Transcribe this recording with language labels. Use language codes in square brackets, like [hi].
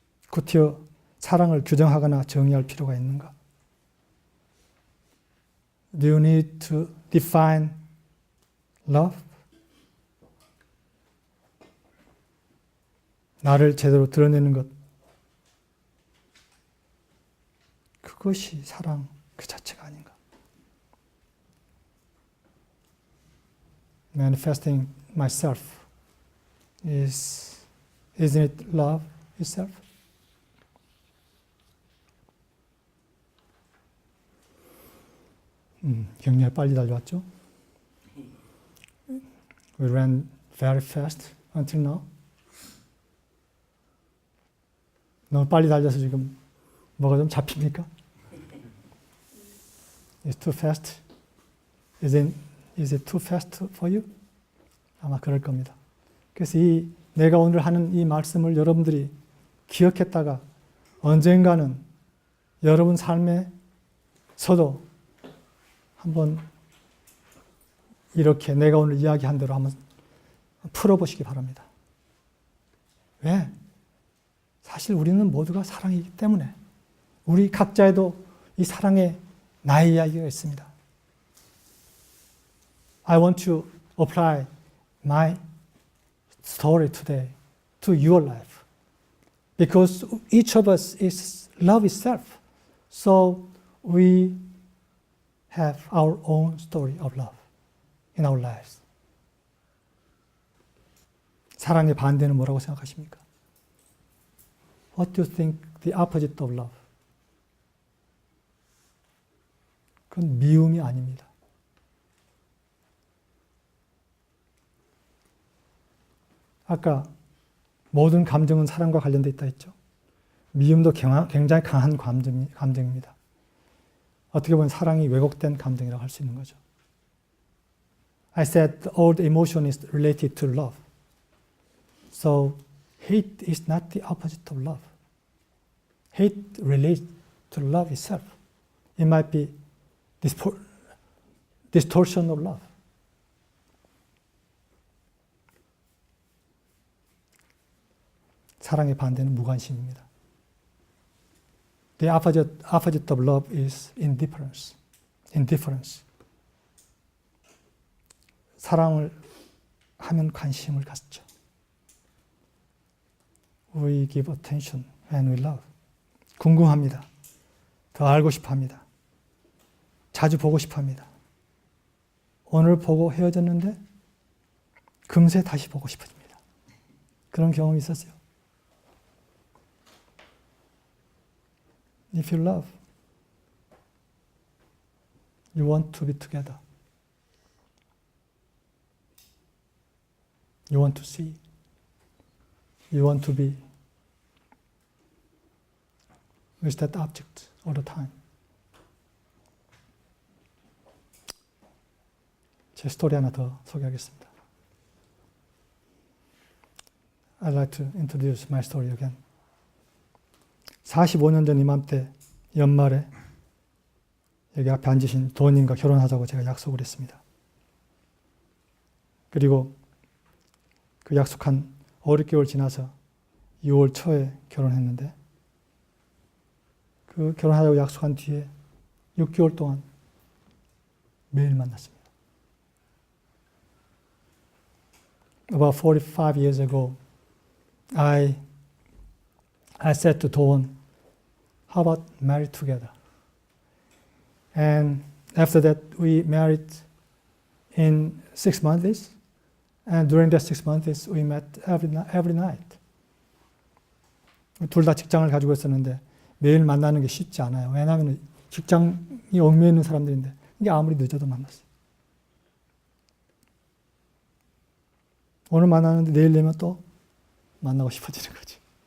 [ko] 곧이어 사랑을 규정하거나 정의할 필요가 있는가? [en] Do you need to define love? [ko] 나를 제대로 드러내는 것. 그것이 사랑 그 자체가 아닌가. [en] Manifesting myself isn't it love itself? [ko] 굉장히 빨리 달려왔죠? [en] We ran very fast until now. [ko] 너무 빨리 달려서 지금 뭐가 좀 잡힙니까? [en] It's too fast. Is it too fast for you? [ko] 아마 그럴 겁니다. 그래서 내가 오늘 하는 이 말씀을 여러분들이 기억했다가 언젠가는 여러분 삶에서도 한번 이렇게 내가 오늘 이야기한 대로 한번 풀어보시기 바랍니다. 왜? 사실 우리는 모두가 사랑이기 때문에 우리 각자에도 이 사랑의 나의 이야기가 있습니다. [en] I want to apply my story today to your life because each of us is love itself. So we have our own story of love in our lives. [ko] 사랑의 반대는 뭐라고 생각하십니까? [en] What do you think the opposite of love? [ko] 그건 미움이 아닙니다. 아까 모든 감정은 사랑과 관련되어 있다 했죠. 미움도 굉장히 강한 감정입니다. 어떻게 보면 사랑이 왜곡된 감정이라고 할 수 있는 거죠. [en] I said all the emotion is related to love. So hate is not the opposite of love. Hate relates to love itself. It might be distortion of love. [ko] 사랑의 반대는 무관심입니다. [en] The opposite of love is indifference. Indifference. [ko] 사랑을 하면 관심을 갖죠. [en] We give attention when we love. [ko] 궁금합니다. 더 알고 싶어 합니다. 자주 보고 싶어 합니다. 오늘 보고 헤어졌는데 금세 다시 보고 싶어집니다. 그런 경험이 있었어요. [en] If you love, you want to be together. You want to see. You want to be with that object all the time. [ko] 제 스토리 하나 더 소개하겠습니다. [en] I'd like to introduce my story again. [ko] 45년 전 이맘때 연말에 여기 앞에 앉으신 도원님과 결혼하자고 제가 약속을 했습니다. 그리고 그 약속한 5, 6개월 지나서 6월 초에 결혼했는데 그 결혼하자고 약속한 뒤에 6개월 동안 매일 만났습니다. [en] About 45 years ago, I said to Doan, how about marry together? And after that, we married in 6 months. And during that 6 months, we met every night. [ko] 둘 다 직장을 가지고 있었는데 매일 만나는 게 쉽지 않아요. 왜냐하면 직장이 얽매여 있는 사람들인데 이게 아무리 늦어도 만났어요. 오늘 만나는데 내일 되면 또 만나고 싶어지는 거지.